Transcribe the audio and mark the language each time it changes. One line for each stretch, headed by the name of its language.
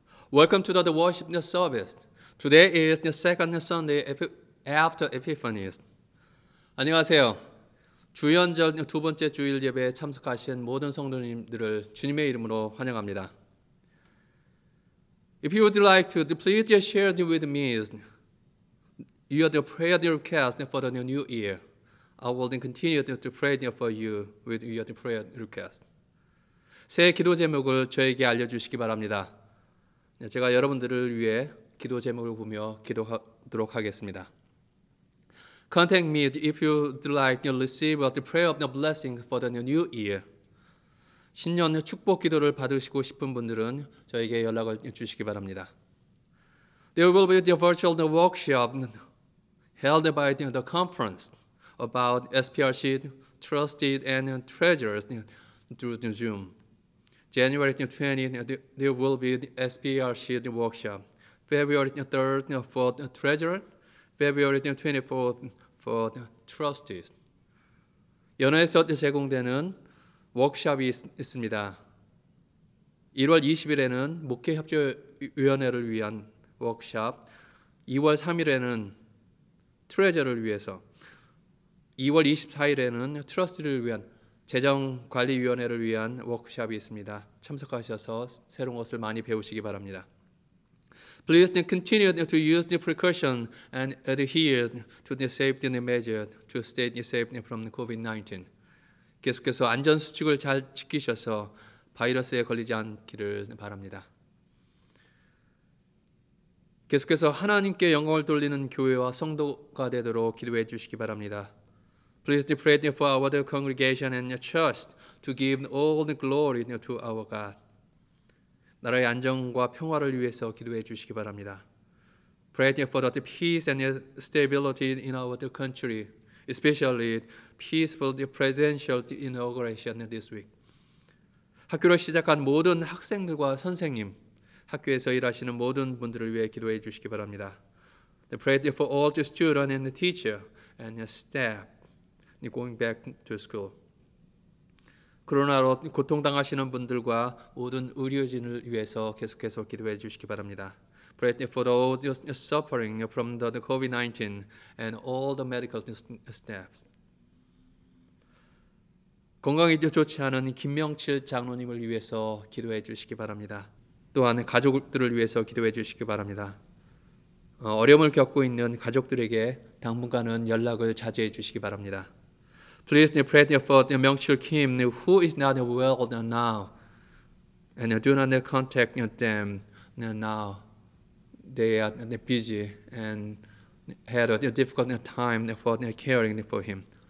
English: Welcome to the worship service. Today is the second Sunday after Epiphanies.
Korean: 안녕하세요. 주연절 두 번째 주일 예배에 참석하신 모든 성도님들을 주님의 이름으로 환영합니다.
English: If you would like to, please share with me your prayer request for the new year. I will continue to pray for you with your prayer request.
Korean: 새 기도 제목을 저에게 알려주시기 바랍니다. 제가 여러분들을 위해 기도 제목을 보며 기도하도록 하겠습니다.
English: Contact me if you would like to receive the prayer of the blessing for the new year.
Korean: 신년 축복 기도를 받으시고 싶은 분들은 저에게 연락을 주시기 바랍니다.
English: There will be the virtual workshop held by the conference about SPRC trusted and treasures through Zoom. January 20th, there will be the SPRC workshop. February 3rd for the treasurer. February 24th for the trustees.
Korean: 연회에서 제공되는 워크숍이 있습니다. 1월 20일에는 목회협조위원회를 위한 워크숍, 2월 3일에는 트레저를 위해서, 2월 24일에는 트러스티를 위한 재정관리위원회를 위한 워크숍이 있습니다. 참석하셔서 새로운 것을 많이 배우시기 바랍니다.
English: Please continue to use the precaution and adhere to the safety measures to stay safe from COVID-19.
Korean: 계속해서 안전수칙을 잘 지키셔서 바이러스에 걸리지 않기를 바랍니다. 계속해서 하나님께 영광을 돌리는 교회와 성도가 되도록 기도해 주시기 바랍니다.
English: Please pray for our congregation and church to give all the glory to our God.
Korean: 나라의 안정과 평화를 위해서 기도해 주시기 바랍니다.
English: Pray for the peace and stability in our country, especially peaceful presidential inauguration this week.
Korean: 학교를 시작한 모든 학생들과 선생님, 학교에서 일하시는 모든 분들을 위해 기도해 주시기 바랍니다.
English: Pray for all the students and the teacher and the staff going back to school.
Korean: 코로나로 고통당하시는 분들과 모든 의료진을 위해서 계속해서 기도해 주시기 바랍니다.
English: Pray for those suffering from the COVID-19 and all the medical staffs.
Korean: 건강이 좋지 않은 김명칠 장로님을 위해서 기도해 주시기 바랍니다. 또한 가족들을 위해서 기도해 주시기 바랍니다. 어려움을 겪고 있는 가족들에게 당분간은 연락을 자제해 주시기 바랍니다.
English: Please pray for Myung-chil Kim, who is not well now, and do not contact them now. They are busy and had a difficult time for caring for him.